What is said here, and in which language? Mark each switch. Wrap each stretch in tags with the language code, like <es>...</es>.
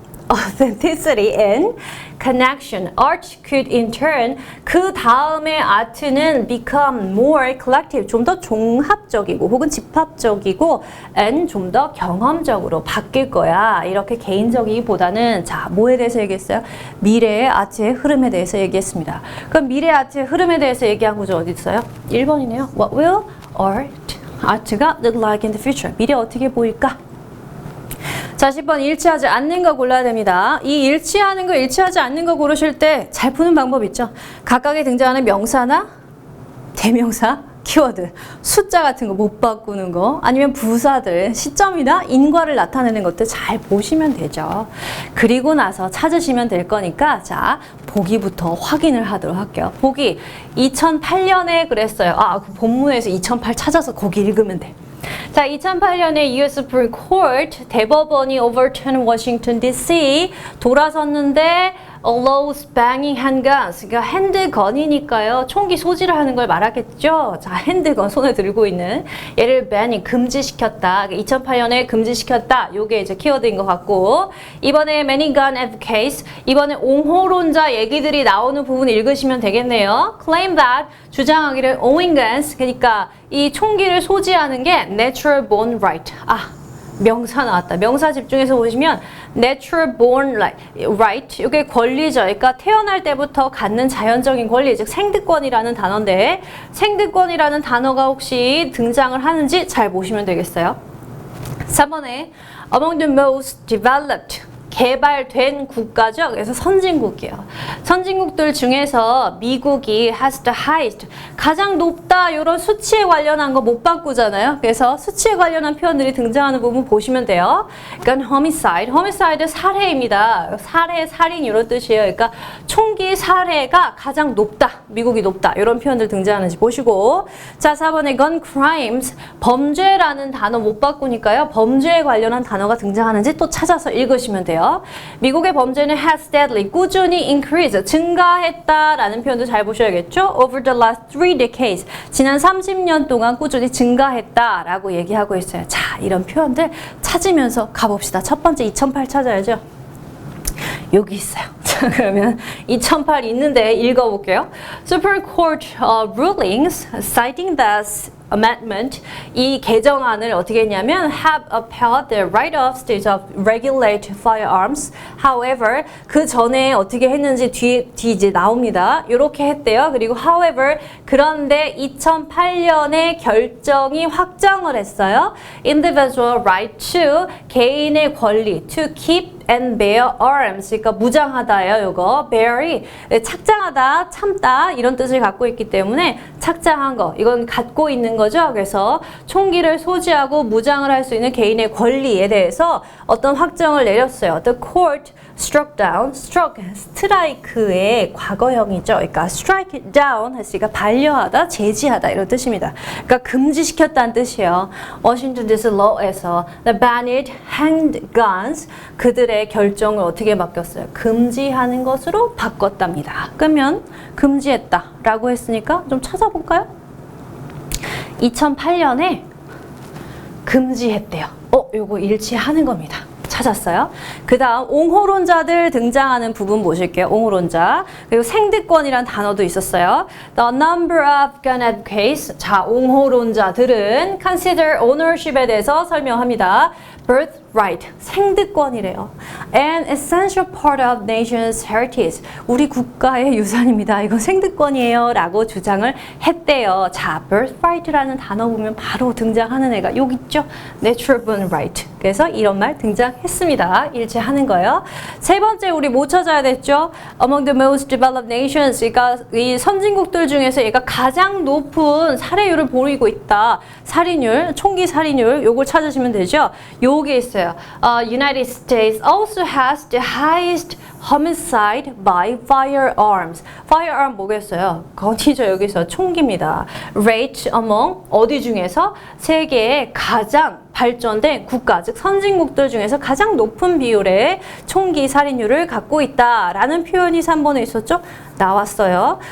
<en>authenticity and connection. Art could in turn</en> <ko>그 다음에 art는</ko> <en>become more collective,</en> <ko>좀 더 종합적이고 혹은 집합적이고 and 좀 더 경험적으로 바뀔 거야. 이렇게 개인적이기보다는 자, 뭐에 대해서 얘기했어요? 미래의 아트의 흐름에 대해서 얘기했습니다. 그럼 미래의 아트의 흐름에 대해서 얘기한 구조 어디 있어요? 1번이네요.</ko> <en>What will art가 look like in the future?</en> <ko>미래 어떻게 보일까? 자, 10번 일치하지 않는 거 골라야 됩니다. 이 일치하는 거, 일치하지 않는 거 고르실 때 잘 푸는 방법 있죠? 각각에 등장하는 명사나 대명사, 키워드, 숫자 같은 거 못 바꾸는 거, 아니면 부사들, 시점이나 인과를 나타내는 것들 잘 보시면 되죠. 그리고 나서 찾으시면 될 거니까 자, 보기부터 확인을 하도록 할게요. 보기 2008년에 그랬어요. 그 본문에서 2008 찾아서 거기 읽으면 돼.</ko> <en>자, 2008년에 US Supreme Court 대법원이 overturn Washington DC</en> <ko>돌아섰는데</ko> <en>allows banging handguns,</en> <ko>그러니까 핸드건이니까요. 총기 소지를 하는 걸 말하겠죠. 자, 핸드건 손에 들고 있는 얘를 banning 금지시켰다. 2008년에 금지시켰다. 요게 이제 키워드인 것 같고 이번에</ko> <en>many gun advocates,</en> <ko>이번에 옹호론자 얘기들이 나오는 부분 읽으시면 되겠네요.</ko> <en>claim that,</en> <ko>주장하기를</ko> <en>owning guns,</en> <ko>그러니까 이 총기를 소지하는 게</ko> <en>natural born right.</en> <ko>명사 나왔다. 명사 집중해서 보시면</ko> <en>natural born right,</en> <ko>이게 권리죠. 그러니까 태어날 때부터 갖는 자연적인 권리, 즉 생득권이라는 단어인데 생득권이라는 단어가 혹시 등장을 하는지 잘 보시면 되겠어요. 3번에</ko> <en>among the most developed,</en> <ko>개발된 국가죠. 그래서 선진국이에요. 선진국들 중에서 미국이</ko> <en>has the highest,</en> <ko>가장 높다, 이런 수치에 관련한 거 못 바꾸잖아요. 그래서 수치에 관련한 표현들이 등장하는 부분 보시면 돼요. 그러니까 homicide 살해입니다. 살해, 살인 이런 뜻이에요. 그러니까 총기 살해가 가장 높다, 미국이 높다, 이런 표현들 등장하는지 보시고. 자, 4번에</ko> <en>gun crimes,</en> <ko>범죄라는 단어 못 바꾸니까요. 범죄에 관련한 단어가 등장하는지 또 찾아서 읽으시면 돼요. 미국의 범죄는</ko> <en>has steadily,</en> <ko>꾸준히 increase, 증가했다라는 표현도 잘 보셔야겠죠.</ko> <en>Over the last 3 decades,</en> <ko>지난 30년 동안 꾸준히 증가했다라고 얘기하고 있어요. 자, 이런 표현들 찾으면서 가봅시다. 첫 번째 2008 찾아야죠. 여기 있어요. 자, 그러면 2008 있는데 읽어볼게요.</ko> <en>Supreme Court rulings citing the amendment,</en> <ko>이 개정안을 어떻게 했냐면</ko> <en>have upheld the right of states of regulate firearms.</en> <ko>However, 그 전에 어떻게 했는지 뒤 이제 나옵니다. 이렇게 했대요. 그리고 however, 그런데 2008년에 결정이 확정을 했어요.</ko> <en>Individual right to,</en> <ko>개인의 권리,</ko> <en>to keep and bear arms,</en> <ko>그러니까 무장하다예요. 요거 bear이 착장하다, 참다 이런 뜻을 갖고 있기 때문에 착장한 거, 이건 갖고 있는 거죠. 그래서 총기를 소지하고 무장을 할 수 있는 개인의 권리에 대해서 어떤 확정을 내렸어요.</ko> <en>The court struck down, struck,</en> <ko>스트라이크의 과거형이죠. 그러니까</ko> <en>strike down</en> <ko>했으니까 반려하다, 제지하다 이런 뜻입니다. 그러니까 금지시켰다는 뜻이에요. Washington DC law에서</ko> <en>the banned handguns,</en> <ko>그들의 결정을 어떻게 바뀌었어요? 금지하는 것으로 바꿨답니다. 그러면 금지했다라고 했으니까 좀 찾아볼까요? 2008년에 금지했대요. 요거 일치하는 겁니다. 찾았어요. 그 다음 옹호론자들 등장하는 부분 보실게요. 옹호론자. 그리고 생득권이란 단어도 있었어요.</ko> <en>The number of gun advocates.</en> <ko>자, 옹호론자들은</ko> <en>consider ownership</en> <ko>에 대해서 설명합니다. birthright, 생득권이래요.</ko> <en>An essential part of nation's heritage.</en> <ko>우리 국가의 유산입니다. 이건 생득권이에요. 라고 주장을 했대요. 자, birthright라는 단어 보면 바로 등장하는 애가 여기 있죠.</ko> <en>natural born right.</en> <ko>그래서 이런 말 등장했습니다. 일치하는 거예요. 세 번째 우리 뭐 찾아야 됐죠?</ko> <en>Among the most developed nations.</en> <ko>그러니까 이 선진국들 중에서 얘가 가장 높은 살해율을 보이고 있다. 살인율, 총기 살인율 요걸 찾으시면 되죠. 요게 있어요.</ko> <en>United States also has the highest homicide by firearms.</en> <ko>firearm 뭐겠어요? 건이죠. 여기서 총기입니다.</ko> <en>rate among,</en> <ko>어디 중에서? 세계의 가장 발전된 국가, 즉 선진국들 중에서 가장 높은 비율의 총기 살인율을 갖고 있다라는 표현이 3번에 있었죠? 나왔어요.</ko>